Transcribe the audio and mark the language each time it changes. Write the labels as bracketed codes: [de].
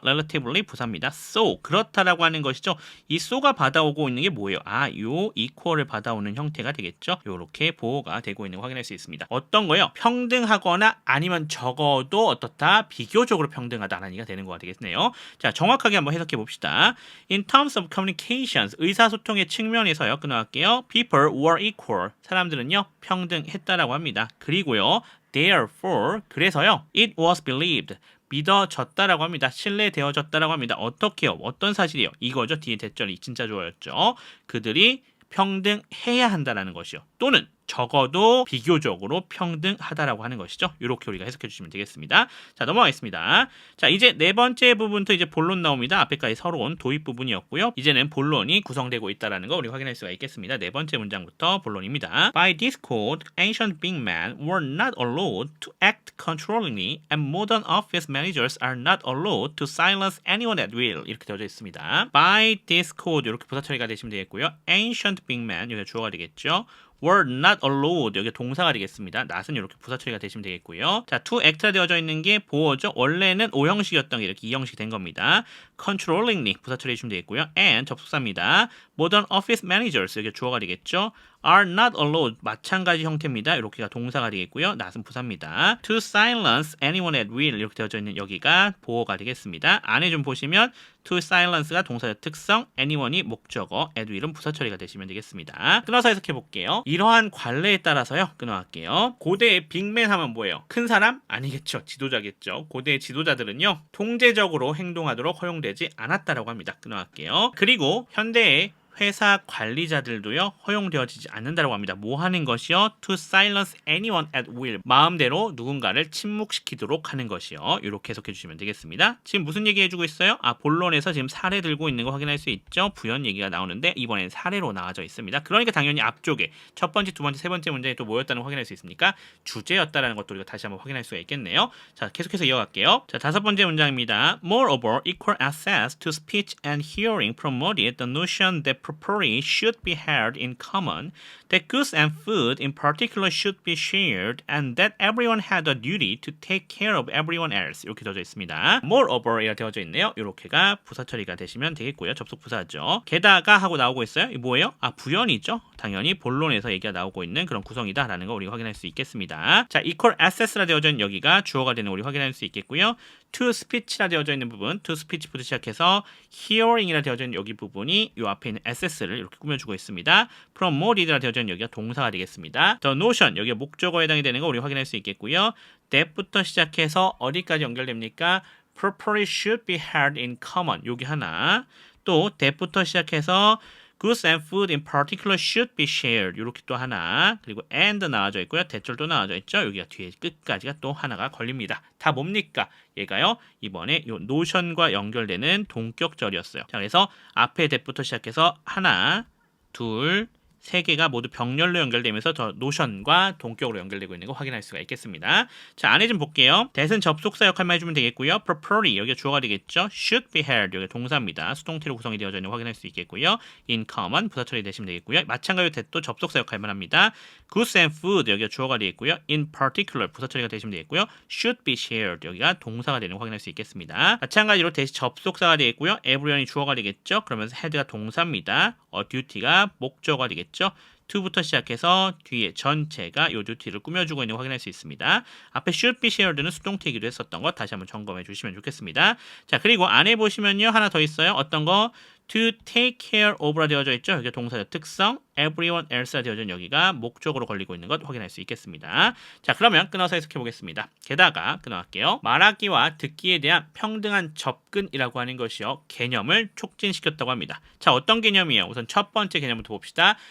[ko] relatively 부사입니다. so 그렇다라고 하는 것이죠. 이 so가 받아오고 있는 게 뭐예요? 아, 요 equal을 받아오는 형태가 되겠죠. 요렇게 보호가 되고 있는 거 확인할 수 있습니다. 어떤 거요? 평등하거나 아니면 적어도 어떻다? 비교적으로 평등하다는 얘기가 되는 거가 되겠네요. 자, 정확하게 한번 해석해 봅시다. [en] In terms of communications, [ko] 의사소통의 측면에서요. 끊어갈게요. [en] People were equal. [ko] 사람들은요, 평등했다라고 합니다. 그리고요, [en] therefore, [ko] 그래서요, [en] it was believed. [ko] 믿어졌다라고 합니다. 신뢰되어졌다라고 합니다. 어떻게요? 어떤 사실이요? 이거죠. 뒤에 대절이 진짜 좋아였죠. 그들이 평등해야 한다라는 것이요. 또는 적어도 비교적으로 평등하다라고 하는 것이죠. 이렇게 우리가 해석해 주시면 되겠습니다. 자, 넘어가겠습니다. 자, 이제 네 번째 부분부터 이제 본론 나옵니다. 앞에까지 서론 도입 부분이었고요. 이제는 본론이 구성되고 있다라는 거 우리 확인할 수가 있겠습니다. 네 번째 문장부터 본론입니다. [en] By this code, ancient big men were not allowed to act controllingly and modern office managers are not allowed to silence anyone at will. [ko] 이렇게 되어져 있습니다. [en] By this code [ko] 이렇게 부사 처리가 되시면 되겠고요. [en] Ancient big men [ko] 여기가 주어가 되겠죠. [en] were not allowed [ko] 여기 동사가 되겠습니다. not은 이렇게 부사 처리가 되시면 되겠고요. 자, to act가 되어져 있는 게 보어죠. 원래는 O형식이었던 게 이렇게 2형식이 된 겁니다. controllingly 부사 처리해 주시면 되겠고요. and 접속사입니다. [en] modern office managers [ko] 여기 주어가 되겠죠. [en] are not allowed [ko] 마찬가지 형태입니다. 이렇게가 동사가 되겠고요. not은 부사입니다. [en] to silence anyone at will [ko] 이렇게 되어져 있는 여기가 보어가 되겠습니다. 안에 좀 보시면 to silence가 동사의 특성, anyone이 목적어, at will은 부사 처리가 되시면 되겠습니다. 끊어서 해석해 볼게요. 이러한 관례에 따라서요. 끊어갈게요. 고대의 빅맨 하면 뭐예요? 큰 사람? 아니겠죠. 지도자겠죠. 고대의 지도자들은요. 통제적으로 행동하도록 허용되지 않았다라고 합니다. 끊어갈게요. 그리고 현대의 회사 관리자들도요 허용되어지지 않는다고 합니다. 뭐 하는 것이요? [en] To silence anyone at will. [ko] 마음대로 누군가를 침묵시키도록 하는 것이요. 이렇게 해석해 주시면 되겠습니다. 지금 무슨 얘기 해주고 있어요? 본론에서 지금 사례 들고 있는 거 확인할 수 있죠. 부연 얘기가 나오는데 이번엔 사례로 나와져 있습니다. 그러니까 당연히 앞쪽에 첫 번째, 두 번째, 세 번째 문장이 또 뭐였다는 걸 확인할 수 있으니까 주제였다라는 것도 우리가 다시 한번 확인할 수가 있겠네요. 자, 계속해서 이어갈게요. 자, 다섯 번째 문장입니다. [en] Moreover, equal access to speech and hearing promoted the notion that property should be held in common, that goods and food in particular should be shared, and that everyone had a duty to take care of everyone else. [ko] 이렇게 되어져 있습니다. Moreover 이렇게 되어져 있네요. 이렇게가 부사 처리가 되시면 되겠고요. 접속 부사죠. 게다가 하고 나오고 있어요. 이 뭐예요? 부연이죠. 당연히 본론에서 얘기가 나오고 있는 그런 구성이다라는 거 우리가 확인할 수 있겠습니다. 자, equal access라 되어져 있는 여기가 주어가 되는 우리 확인할 수 있겠고요. to speech라 되어져 있는 부분, to speech부터 시작해서 hearing이라 되어져 있는 여기 부분이 이 앞에 있는 access를 이렇게 꾸며주고 있습니다. promoted라 되어져 있는 여기가 동사가 되겠습니다. the notion 여기가 목적어에 해당이 되는 거 우리 확인할 수 있겠고요. that부터 시작해서 어디까지 연결됩니까? [en] property should be held in common [ko] 여기 하나, 또 [en] that부터 시작해서 goods and food in particular should be shared [ko] 이렇게 또 하나, 그리고 [en] and [ko] 나와져 있고요. 대절도 나와져 있죠. 여기가 뒤에 끝까지가 또 하나가 걸립니다. 다 뭡니까? 얘가요. 이번에 요 노션과 연결되는 동격절이었어요. 자, 그래서 앞에 that부터 시작해서 하나, 둘, 세 개가 모두 병렬로 연결되면서 더 노션과 동격으로 연결되고 있는 거 확인할 수가 있겠습니다. 자, 안에 좀 볼게요. that은 접속사 역할만 해주면 되겠고요. property 여기가 주어가 되겠죠. should be held 여기가 동사입니다. 수동태로 구성이 되어져 있는 거 확인할 수 있겠고요. in common 부사 처리 되시면 되겠고요. 마찬가지로 that도 접속사 역할만 합니다. goods and food 여기가 주어가 되겠고요. in particular 부사 처리가 되시면 되겠고요. [en] should be shared [ko] 여기가 동사가 되는 거 확인할 수 있겠습니다. 마찬가지로 that이 접속사가 되겠고요. everyone이 주어가 되겠죠. 그러면서 had가 동사입니다. duty가 목적어가 되겠죠. to부터 시작해서 뒤에 전체가 요 duty를 꾸며주고 있는 거 확인할 수 있습니다. 앞에 [en] should be shared [ko] 는 수동태이기도 했었던 거 다시 한번 점검해 주시면 좋겠습니다. 자, 그리고 안에 보시면요 하나 더 있어요. 어떤 거? [en] to take care of라 [ko] 되어져 있죠. 여기 동사의 특성, everyone else가 되어져 있는 여기가 목적으로 걸리고 있는 것 확인할 수 있겠습니다. 자, 그러면 끊어서 해석해 보겠습니다. 게다가 끊어갈게요. 말하기와 듣기에 대한 평등한 접근이라고 하는 것이요 개념을 촉진시켰다고 합니다. 자, 어떤 개념이에요? 우선 첫 번째 개념부터 봅시다.